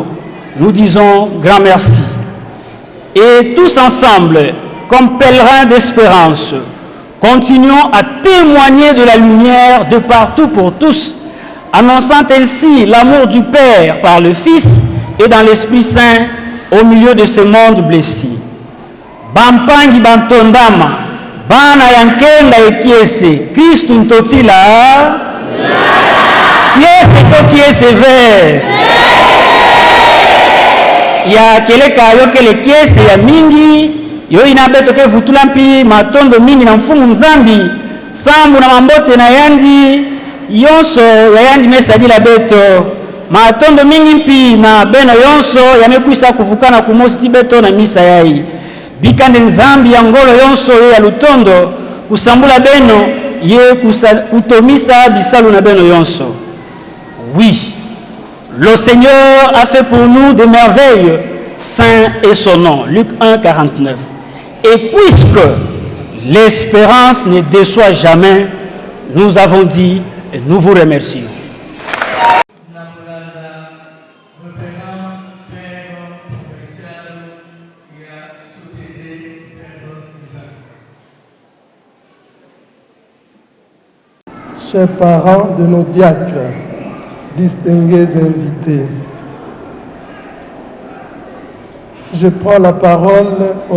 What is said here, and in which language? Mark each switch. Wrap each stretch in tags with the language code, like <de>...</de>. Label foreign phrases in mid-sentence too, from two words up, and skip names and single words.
<fr>Nous disons grand merci. Et tous ensemble, comme pèlerins d'espérance, continuons à témoigner de la lumière de partout pour tous, annonçant ainsi l'amour du Père par le Fils et dans l'Esprit Saint au milieu de ce monde blessé.</fr> <ktu>Bampangi bantondama, bana yankenda ekiese, Christu ntotila, kiese to kiese ver. Ya keleka yo kele kiese ya mingi, yo inabeto ke vutulampi matondo mingi na mfumu nzambi, sambu na mambote na yandi, yonso ya yandi mesadila beto, matondo mingi mpi na beno yonso yamekwisa kuvukana kumosi tibeto na misa yai. Bikande nzambi ya ngolo yonso ya lutondo kusambula beno ye kutomisa bisalu na beno yonso.</ktu> <fr>Oui, le Seigneur a fait pour nous des merveilles, saint est son nom. Luc 1, 49. Et puisque l'espérance ne déçoit jamais, nous avons dit et nous vous remercions. Chers parents de nos diacres, distingués invités, je prends la parole au</fr>